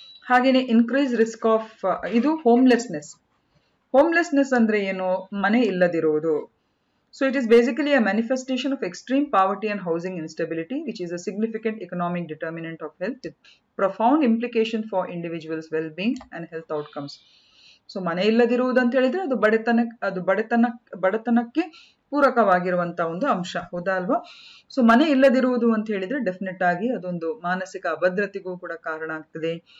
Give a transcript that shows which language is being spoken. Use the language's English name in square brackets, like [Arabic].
[Kannada] ಹಾಗೇನೆ [English] increase risk of [Kannada] ಇದು ಹೋಮ್ಲೆಸ್ನೆಸ್ ಅಂದ್ರೆ ಏನು? ಮನೆ ಇಲ್ಲದಿರುವುದು. [English] So it is basically a manifestation of extreme poverty and housing instability, which is a significant economic determinant of health with profound implication for individuals' well-being and health outcomes. [Kannada] So ಮನೆ ಇಲ್ಲದಿರುವುದು ಅಂತ ಹೇಳಿದ್ರೆ ಅದು ಬಡತನಕ್ಕೆ ಪೂರಕವಾಗಿರುವಂತಹ ಒಂದು ಅಂಶ. ಹೌದಾ ಅಲ್ವಾ? ಸೊ ಮನೆ ಇಲ್ಲದಿರುವುದು ಅಂತ ಹೇಳಿದ್ರೆ ಡೆಫಿನೆಟ್ ಆಗಿ ಅದೊಂದು ಮಾನಸಿಕ ಅಭದ್ರತೆಗೂ ಕೂಡ ಕಾರಣ ಆಗ್ತದೆ.